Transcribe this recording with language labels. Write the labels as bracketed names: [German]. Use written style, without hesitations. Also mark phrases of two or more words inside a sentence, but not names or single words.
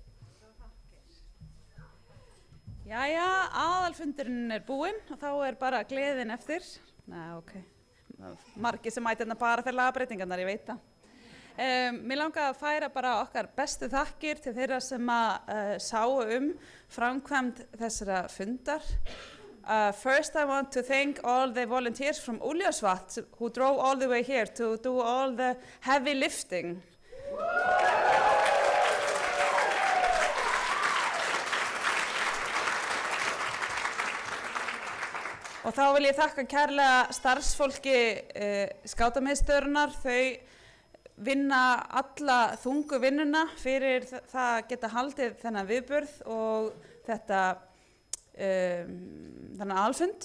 [Icelandic] Jæja, aðalfundurinn búinn og þá bara gleðin eftir. Nei, ok. Margir sem mæti bara fyrir lagabreytingarnar, ég veit það. Mér langar að færa bara okkar bestu þakkir til þeirra sem sáu framkvæmd þessara fundar. [English] First, I want to thank all the volunteers from Úlfarsvatn who drove all the way here to do all the heavy lifting. [Icelandic] Og þá vil ég þakka kærlega starfsfólki skátamiðstöðvarinnar. Þau vinna alla þungu vinnuna fyrir það að geta haldið þennan viðburð og þennan aðalfund.